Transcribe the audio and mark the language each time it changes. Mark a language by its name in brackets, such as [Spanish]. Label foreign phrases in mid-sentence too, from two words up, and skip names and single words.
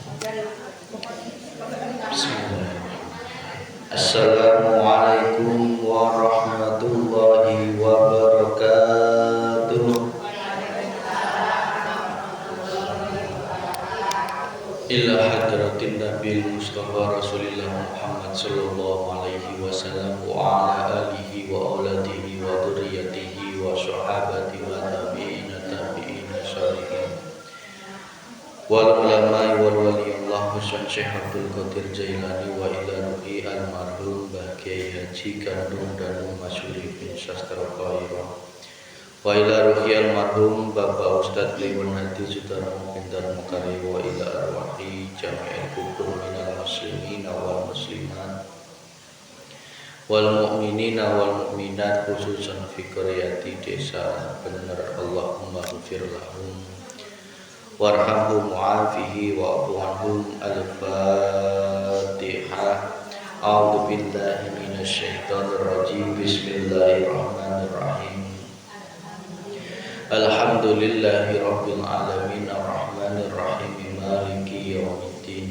[Arabic] السلام عليكم ورحمة الله وبركاته. إلى حضرة النبي المصطفى رسول الله محمد صلى الله عليه وسلم وعلى آله وأولاده وذرياته و صحابة والتابعين شارحين والعلماء والولي الله Husain شيخ عبد القادر جيلاني وإلى روح المرحوم Kiai Haji Gandung Danu Masyuri بن Sastra Khairah وإلى روح المرحوم Bapak Ustadz Liwan Hadi Sudarmo بن Darmokari وإلى أرواح جميع القبور من المسلمين والمسلمات والمؤمنين والمؤمنات خصوصا في قرية desa Bener. اللهم اغفر لهم وارحمهم وعافهم واعف عنهم. Al-Fatihah. أعوذ بالله من الشيطان الرجيم. بسم الله الرحمن الرحيم. الحمد لله رب العالمين الرحمن الرحيم مالك يوم الدين.